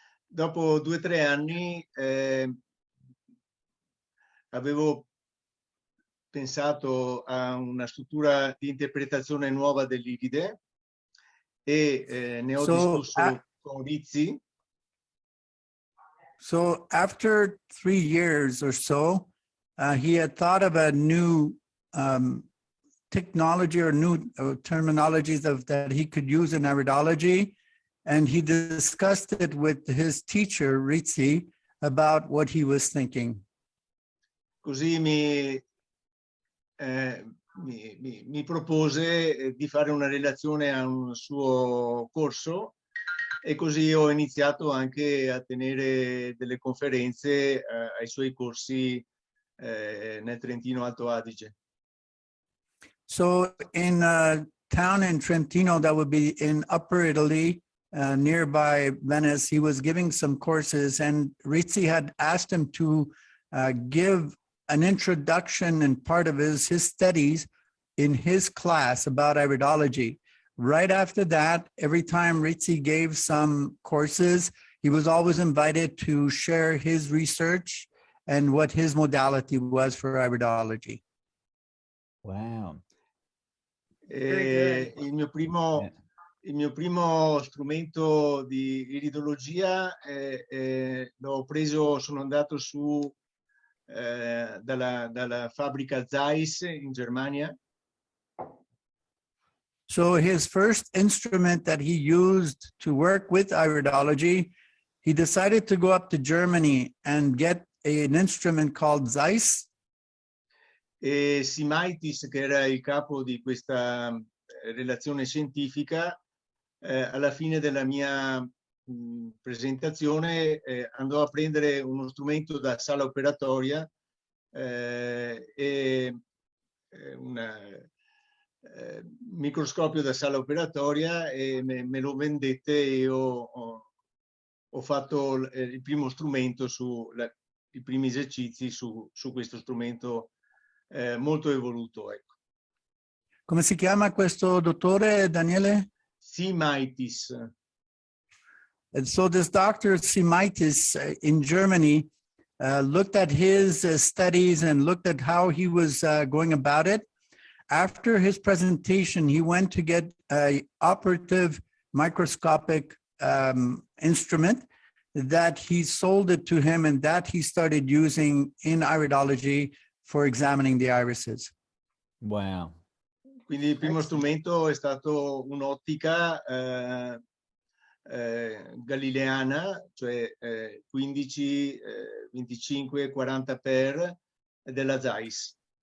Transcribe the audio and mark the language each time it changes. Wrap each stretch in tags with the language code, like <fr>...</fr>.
<it>Dopo 2 o 3 anni avevo pensato a una struttura di interpretazione nuova dell'iride e ne ho discusso con Rizzi.</it> <en>So after 3 years or so, he had thought of a new technology or new terminologies that he could use in iridology. And he discussed it with his teacher, Rizzi, about what he was thinking. Così mi propose di fare una relazione a un suo corso e così ho iniziato anche a tenere delle conferenze ai suoi corsi nel Trentino Alto Adige. So in a town in Trentino that would be in Upper Italy, nearby Venice, he was giving some courses, and Rizzi had asked him to give an introduction and part of his studies in his class about iridology. Right after that, every time Rizzi gave some courses, he was always invited to share his research and what his modality was for iridology. Wow.</en> <it>Il mio primo strumento di iridologia l'ho preso, sono andato su dalla fabbrica Zeiss in Germania.</it> <en>So his first instrument that he used to work with iridology, he decided to go up to Germany and get an instrument called Zeiss.</en> <it>E Simaitis, che era il capo di questa relazione scientifica, alla fine della mia presentazione andò a prendere uno strumento da sala operatoria e un microscopio da sala operatoria e me lo vendette e ho fatto il primo strumento i primi esercizi su questo strumento molto evoluto. Ecco. Come si chiama questo dottore, Daniele? Simaitis.</it> <en>And so this doctor Simaitis in Germany looked at his studies and looked at how he was going about it. After his presentation, he went to get an operative microscopic instrument that he sold it to him, and that he started using in iridology for examining the irises. Wow.</en> <it>Quindi il primo strumento è stato un'ottica galileana, cioè 15, 25, 40 per della Zeiss.</it>